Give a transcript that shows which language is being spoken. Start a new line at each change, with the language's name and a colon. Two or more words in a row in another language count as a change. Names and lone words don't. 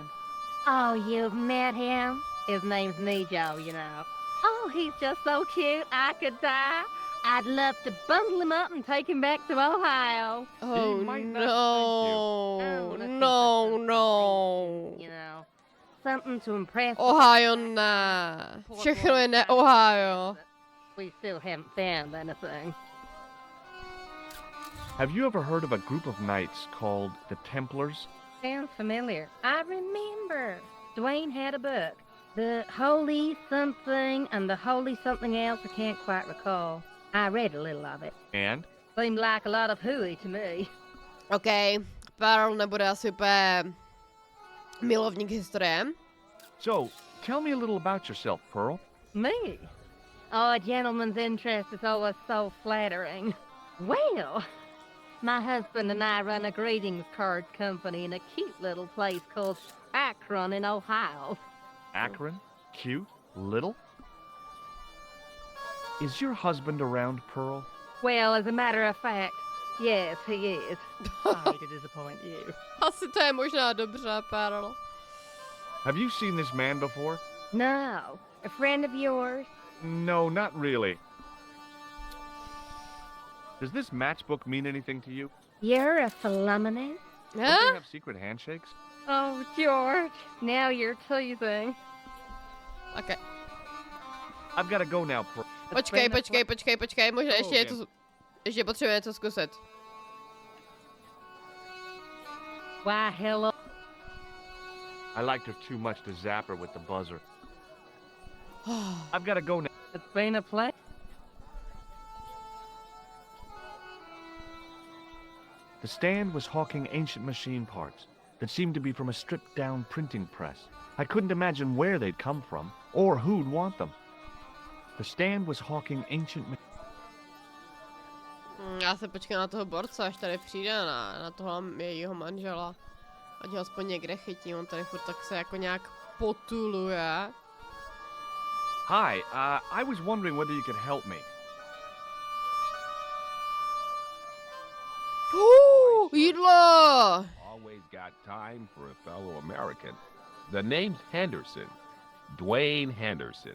English: Oh, you've met him? His name's Nijo, you know. Oh, he's just so cute, I could die. I'd love to bundle him up and take him back to Ohio. Oh, no. No. You know, something to impress...
Czech: Ohio ne. Všechno je ne Ohio.
English: We still haven't found anything. Have you ever heard of a group of knights called the Templars? Sounds familiar. I remember. Dwayne had a book. The Holy Something and the Holy Something Else, I can't quite recall. I read a little of it. And? Seemed like a lot of hooey to me.
Czech: Okay, Pearl nebude asi úplně milovník historie.
English: So, tell me a little about yourself, Pearl. Me? Oh, a gentleman's interest is always so flattering. Well, my husband and I run a greetings card company in a cute little place called Akron in Ohio. Akron? Cute? Little? Is your husband around, Pearl? Well, as a matter of fact, yes, he is. Sorry to disappoint you.
Czech: Asi to je možná dobře, Pearl.
English: Have you seen this man before? No. A friend of yours? No, not really. Does this matchbook mean anything to you? You're a phenomenon? Don't they have secret handshakes? Oh, George, now you're teasing. Okay. I've got to go now, Pearl.
Czech: Počkej, možná ještě potřebujeme něco zkusit.
English: Why, hello. I liked her too much to zap her with the buzzer. I've got to go now. It's been a play. The stand was hawking ancient machine parts that seemed to be from a stripped-down printing press. I couldn't imagine where they'd come from, or who'd want them. The stand was hawking ancient...
Czech: Já se počkám na toho borce, až tady přijde na toho jejího manžela. Ať ho aspoň někde chytí, on tady furt tak se jako nějak potuluje.
English: Hi, I was wondering whether you could help me.
Czech: Jídlo!
English: Always got time for a fellow American. The name's Henderson. Dwayne Henderson.